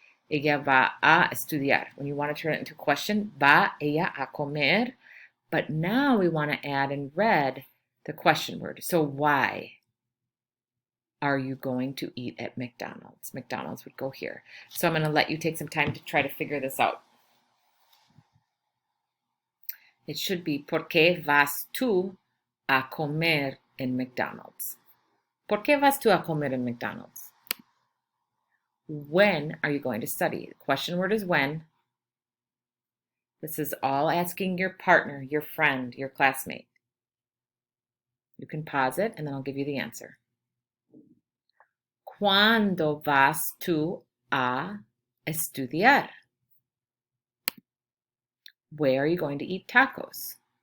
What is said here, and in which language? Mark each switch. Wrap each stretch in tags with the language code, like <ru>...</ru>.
<es>Ella va a estudiar.</es> <en>When you want to turn it into a question,</en> <es>va ella a comer.</es> <en>But now we want to add in red the question word. So why are you going to eat at McDonald's? McDonald's would go here. So I'm going to let you take some time to try to figure this out. It should be,</en> <es>¿por qué vas tú a comer en McDonald's? ¿Por qué vas tú a comer en McDonald's?</es> <en>When are you going to study? The question word is when. This is all asking your partner, your friend, your classmate. You can pause it and then I'll give you the answer.</en> <es>¿Cuándo vas tú a estudiar?</es> <en>Where are you going to eat tacos?</en>